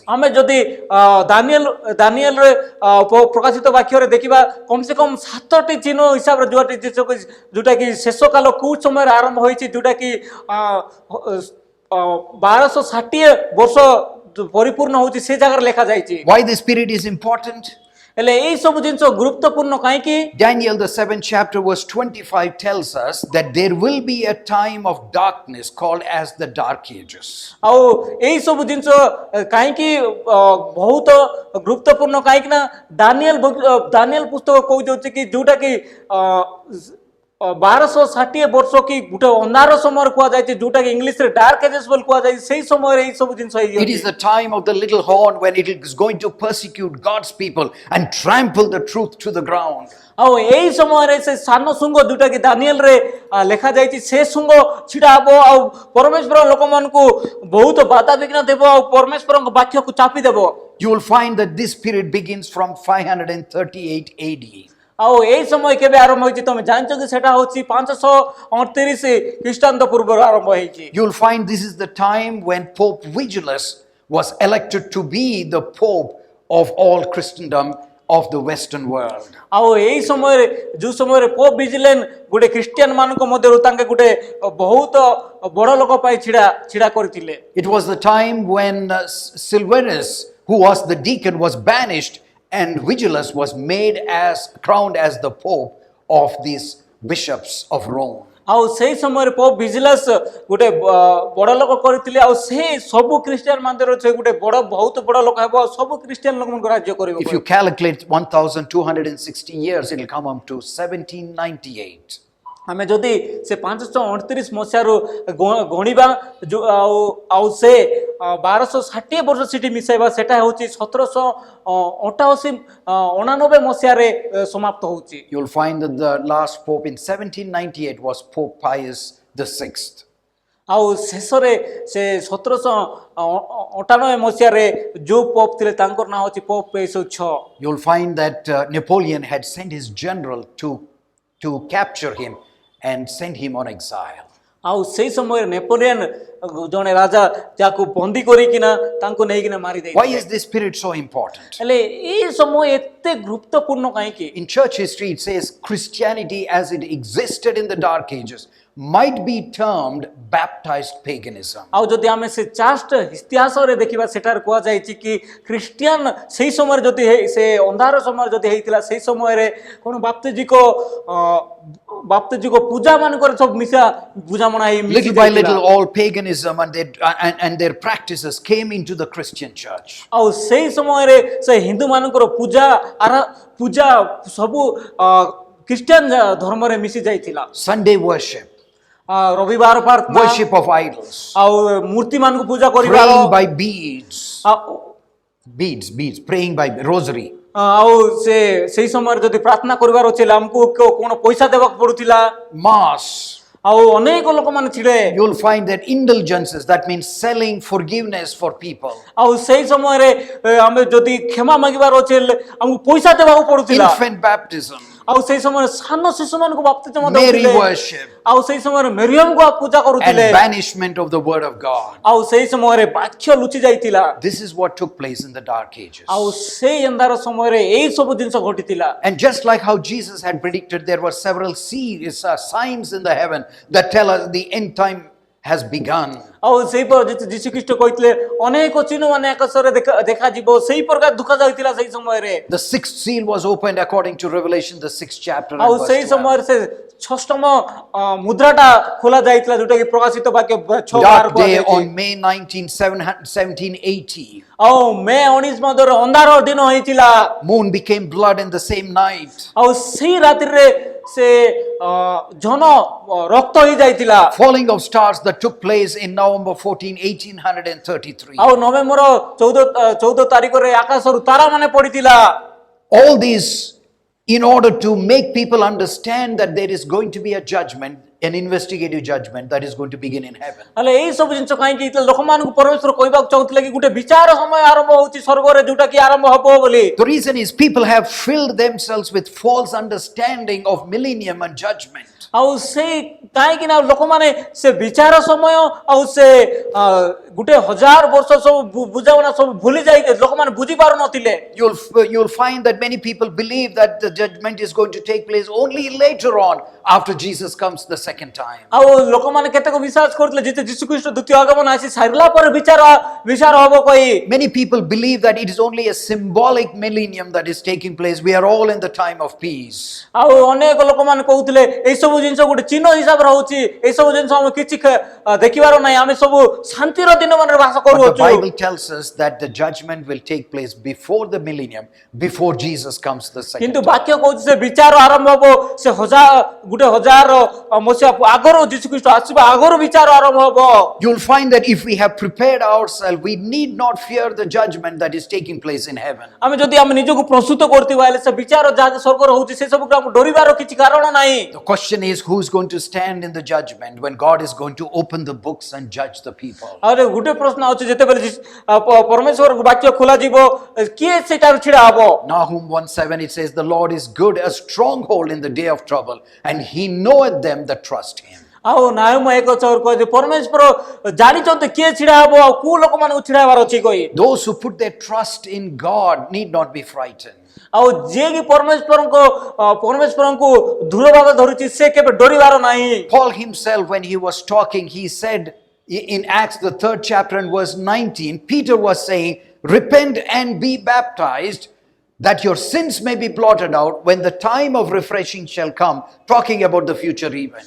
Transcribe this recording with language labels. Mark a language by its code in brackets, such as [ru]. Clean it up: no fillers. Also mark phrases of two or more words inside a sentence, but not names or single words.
[or] ଆମେ ଯଦି ଦାନିଏଲରେ ପ୍ରକାଶିତ ବାକ୍ୟରେ ଦେଖିବା [hi] कम से कम [or] 7ଟି ଚିହ୍ନ ହିସାବରେ ଯୋଉଟା କି ଶେଷ କାଳ କୋଉ ସମୟରେ ଆରମ୍ଭ ହୋଇଛି ଯୋଉଟା କି 1260 ବର୍ଷ ପରିପୂର୍ଣ୍ଣ ହଉଛି ସେ ଜାଗାରେ ଲେଖା ଯାଇଛି [en] Why this period is important? [or] ହେଲେ ଏଇ ସବୁ ଜିନିଷ ଗୁରୁତ୍ୱପୂର୍ଣ୍ଣ କାହିଁକି [en] Daniel the 7th chapter verse 25 tells us that there will be a time of darkness called as the dark ages. [or] ଆଉ ଏଇ ସବୁ ଜିନିଷ କାହିଁକି ବହୁତ ଗୁରୁତ୍ୱପୂର୍ଣ୍ଣ କାହିଁକି ନା ଦାନିଏଲ ପୁସ୍ତକ କହୁଛି କି ଯୋଉଟା କି 1260 ବର୍ଷ କି ଗୋଟେ ଅନ୍ଧାର ସମୟ କୁହାଯାଇଛି ଯୋଉଟା କି ଇଂଲିଶ ରେ [en] dark ages [or] ବୋଲି କୁହାଯାଇଛି ସେଇ ସମୟରେ ଏଇ ସବୁ ଜିନିଷ [en] It is [or] ହେଇଯାଉଛି [en] the time of the little horn when it is going to persecute God's people and trample the truth to the ground. [or] ଆଉ ଏଇ ସମୟରେ ସେ ସାନ ଶୃଙ୍ଗ ଯୋଉଟା କି ଦାନିଏଲ ରେ ଲେଖା ଯାଇଛି ସେ ଶୃଙ୍ଗ ଛିଡା ହବ ଆଉ ପରମେଶ୍ୱର ଲୋକମାନଙ୍କୁ ବହୁତ ବାଧାବିଘ୍ନ ଦେବ ଆଉ ପରମେଶ୍ୱରଙ୍କ ବାକ୍ୟକୁ ଚାପି ଦେବ [en] You will find that this period begins from 538 AD. [or] ଆଉ ଏଇ ସମୟ କେବେ ଆରମ୍ଭ ହେଇଛି ତମେ ଜାଣିଛ କି ସେଟା ହଉଛି 538 ଖ୍ରୀଷ୍ଟାବ୍ଦ ପୂର୍ବରୁ ଆରମ୍ଭ ହେଇଛି [en] You will find this is the time when Pope Vigilus was elected to be the Pope of all Christendom of the Western world. [or] ଆଉ ଏଇ ସମୟରେ ଯୋଉ ସମୟରେ ପୋପ ଭିଜିଲେନ୍ ଗୋଟେ ଖ୍ରୀଷ୍ଟିଆନ ମାନଙ୍କ ମଧ୍ୟରୁ ତାଙ୍କେ ଗୋଟେ ବହୁତ ବଡ଼ ଲୋକ ପାଇଁ ଛିଡ଼ା କରିଥିଲେ [en] It was the time when Silvanus, who was the deacon, was banished and Vigilus was made crowned as the Pope of these bishops of Rome. [or] ଆଉ ସେଇ ସମୟରେ ପୋପ ଭିଜିଲସ୍ ଗୋଟେ ବଡ଼ ଲୋକ କରିଥିଲେ ଆଉ ସେ ସବୁ ଖ୍ରୀଷ୍ଟିଆନ ମଧ୍ୟରୁ ସେ ଗୋଟେ ବହୁତ ବଡ଼ ଲୋକ ହେବ ଆଉ ସବୁ ଖ୍ରୀଷ୍ଟିଆନ ଲୋକମାନଙ୍କୁ ରାଜ୍ୟ କରିବ [en] If you calculate 1260 years, it will come up to 1798. [or] ଆମେ ଯଦି ସେ 538 ମସିହାରୁ ଗଣିବା ଆଉ ସେ 1260 ବର୍ଷ ସେଠି ମିଶାଇବା ସେଟା ହେଉଛି 1788 ମସିହାରେ ସମାପ୍ତ ହେଉଛି [en] You will find that the last pope in 1798 was Pope Pius VI. [or] ଆଉ ଶେଷରେ ସେ 1798 ମସିହାରେ ଯୋଉ ପୋପ ଥିଲେ ତାଙ୍କର ନାଁ ହେଉଛି ପୋପ ପିୟସ୍ 6 [en] You will find that Napoleon had sent his general to capture him and send him on exile. [or] ଆଉ ସେଇ ସମୟରେ ନେପୋଲିୟନ ଜଣେ ରାଜା ଯାକୁ ବନ୍ଦୀ କରିକିନା ତାଙ୍କୁ ନେଇକିନା ମାରି ଦେଇଥିଲେ [en] Why is this period so important? [or] ହେଲେ ଏଇ ସମୟ ଏତେ ଗୁରୁତ୍ୱପୂର୍ଣ୍ଣ କାହିଁକି [en] In church history, it says Christianity as it existed in the Dark Ages might be termed baptized paganism. [or] ଆଉ ଯଦି ଆମେ ସେ ଚାଷ୍ଟ ଇତିହାସରେ ଦେଖିବା ସେଠାରେ କୁହାଯାଇଛି କି ଖ୍ରୀଷ୍ଟିଆନ ସେଇ ସମୟରେ ଯଦି ସେ ଅନ୍ଧାର ସମୟରେ ଯଦି ହେଇଥିଲା ସେଇ ସମୟରେ କ'ଣ ବାପ୍ତିଜିକ ପୂଜା ମାନଙ୍କର ସବୁ ମିଶା ବୁଝାମଣା ହେଇ [en] Little by little, all paganism and their practices came into the Christian church. [or] ଆଉ ସେଇ ସମୟରେ ସେ ହିନ୍ଦୁ ମାନଙ୍କର ପୂଜା ସବୁ ଖ୍ରୀଷ୍ଟିଆନ ଧର୍ମରେ ମିଶି ଯାଇଥିଲା [en] Sunday worship, [or] ରବିବାର ପ୍ରାର୍ଥନା [en] worship of idols, [or] ଆଉ ମୂର୍ତ୍ତି ମାନଙ୍କୁ ପୂଜା କରିବା [en] praying by beads, praying by rosary. [or] ଆଉ ସେଇ ସମୟରେ ଯଦି ପ୍ରାର୍ଥନା କରିବାର ଅଛି ଆମକୁ କ'ଣ ପଇସା ଦେବାକୁ ପଡୁଥିଲା [en] Mass. [or] ଆଉ ଅନେକ ଲୋକମାନେ ଥିଲେ [en] You will find that indulgences, that means selling forgiveness for people. [or] ଆଉ ସେଇ ସମୟରେ ଆମେ ଯଦି କ୍ଷମା ମାଗିବାର ଅଛି ଆମକୁ ପଇସା ଦେବାକୁ ପଡୁଥିଲା [en] Infant baptism, [or] ଆଉ ସେଇ ସମୟରେ ସାନ ଶିଶୁମାନଙ୍କୁ ବାପ୍ତିସ୍ମ Mary ଦେଉଥିଲେ [en] worship, [or] ଆଉ ସେଇ ସମୟରେ ମେରିୟମଙ୍କୁ ପୂଜା [en] and [or] କରୁଥିଲେ [en] banishment of the word of God. [or] ଆଉ ସେଇ ସମୟରେ ବାକ୍ୟ ଲୁଚି ଯାଇଥିଲା [en] This is what took place in the Dark Ages. [or] ଆଉ ସେଇ ଅନ୍ଧାର ସମୟରେ ଏଇ ସବୁ ଜିନିଷ ଘଟିଥିଲା [en] And just like how Jesus had predicted, there were several signs in the heaven that tell us the end time has begun. [or] ଆଉ ସେଇପରି ଯୀଶୁଖ୍ରୀଷ୍ଟ କହିଥିଲେ ଅନେକ ଚିହ୍ନ ମାନେ ଆକାଶରେ ଦେଖାଯିବ ସେଇ ପ୍ରକାର ଦୁଃଖ ଯାଇଥିଲା ସେଇ ସମୟରେ [en] The sixth seal was opened according to Revelation, the 6th chapter. [or] ଆଉ ସେଇ ସମୟରେ ସେ ଷଷ୍ଠମ ମୁଦ୍ରାଟା ଖୋଲା ଯାଇଥିଲା ଯୋଉଟା କି ପ୍ରକାଶିତ ବାକ୍ୟ 6 [en] Dark day on May 19, 1780. [or] ଆଉ ମେ 19 ମଧ୍ୟରେ ଅନ୍ଧାର ଦିନ ହେଇଥିଲା [en] Moon became blood in the same night. [or] ଆଉ ସେଇ ରାତିରେ ସେ ଜନ ରକ୍ତ ହେଇ ଯାଇଥିଲା [en] Falling of stars that took place in November 14, 1833. [or] ଆଉ ନଭେମ୍ବର 14 ତାରିଖରେ ଆକାଶରୁ ତାରା ମାନେ ପଡିଥିଲା [en] All these in order to make people understand that there is going to be a judgment, an investigative judgment that is going to begin in heaven. [or] ହେଲେ ଏଇ ସବୁ ଜିନିଷ କାହିଁକି ହେଇଥିଲା ଲୋକମାନଙ୍କୁ ପରମେଶ୍ୱର କହିବାକୁ ଚାହୁଁଥିଲେ କି ଗୋଟେ ବିଚାର ସମୟ ଆରମ୍ଭ ହଉଛି ସ୍ୱର୍ଗରେ ଯୋଉଟା କି ଆରମ୍ଭ ହବ ବୋଲି [en] The reason is people have filled themselves with false understanding of millennium and judgment. [or] ଆଉ ସେଇ କାହିଁକି ନା ଲୋକମାନେ ସେ ବିଚାର ସମୟ ଆଉ ସେ ଗୋଟେ 1000 ବର୍ଷ ସବୁ ବୁଝାମଣା ସବୁ ଭୁଲି ଯାଇ ଲୋକମାନେ ବୁଝି ପାରୁନଥିଲେ [en] You'll find that many people believe that the judgment is going to take place only later on after Jesus comes the second time. [or] ଆଉ ଲୋକମାନେ କେତେକ ବିଶ୍ୱାସ କରୁଥିଲେ ଯେ ଯୀଶୁଖ୍ରୀଷ୍ଟ ଦ୍ୱିତୀୟ ଆଗମନ ଆସି ସାରିଲା ପରେ ବିଚାର ହବ କହି [en] Many people believe that it is only a symbolic millennium that is taking place. We are all in the time of peace. [or] ଆଉ ଅନେକ ଲୋକମାନେ କହୁଥିଲେ ଏଇ ସବୁ ସବୁ ଜିନିଷ ଗୋଟେ ଚିହ୍ନ ହିସାବରେ ହଉଛି ଏ ସବୁ ଜିନିଷ ଆମେ କିଛି ଦେଖିବାର ନାହିଁ ଆମେ ସବୁ ଶାନ୍ତିର ଦିନ ମାନରେ ବାସ [en] But the [or] କରୁଅଛୁ [en] Bible tells us that the judgment will take place before the millennium, before Jesus comes the second [or] କିନ୍ତୁ [en] time. [or] ବାକ୍ୟ କହୁଛି ସେ ବିଚାର ଆରମ୍ଭ ହବ ସେ ଗୋଟେ ହଜାର ମସିହା ଆଗରୁ ଯୀଶୁଖ୍ରୀଷ୍ଟ ଆସିବା ଆଗରୁ ବିଚାର ଆରମ୍ଭ ହବ [en] You'll find that if we have prepared ourselves, we need not fear the judgment that is taking place in heaven. [or] ଆମେ ଯଦି ଆମେ ନିଜକୁ ପ୍ରସ୍ତୁତ କରିଥିବା ହେଲେ ସେ ବିଚାର ଯାହା ସ୍ୱର୍ଗରେ ହଉଛି ସେ ସବୁକୁ ଆମକୁ ଡରିବାର କିଛି କାରଣ ନାହିଁ [en] The question is, who's going to stand in the judgment when God is going to open the books and judge the people? [or] ଆରେ ଗୋଟେ ପ୍ରଶ୍ନ ଅଛି ଯେତେବେଳେ ପରମେଶ୍ୱରଙ୍କ ବାକ୍ୟ ଖୋଲା ଯିବ କିଏ ସେଟାରୁ ଛିଡା ହବ [en] Nahum 1:7 it says, the Lord is good, a stronghold in the day of trouble, and he knoweth them that trust him. [or] ଆଉ ନାୟମ 1:4 କହିଛି ପରମେଶ୍ୱର ଜାଣିଛନ୍ତି କିଏ ଛିଡା ହବ ଆଉ କୋଉ ଲୋକମାନଙ୍କୁ ଛିଡା ହେବାର ଅଛି କହି [en] Those who put their trust in God need not be frightened. [or] ଆଉ ଯିଏ କି ପରମେଶ୍ୱରଙ୍କୁ ଦୃଢ ଭାବେ ଧରୁଛି ସେ କେବେ ଡରିବାର ନାହିଁ [en] Paul himself, when he was talking, he said in Acts the 3rd chapter and verse 19, Peter was saying, repent and be baptized, that your sins may be blotted out when the time of refreshing shall come, talking about the future event.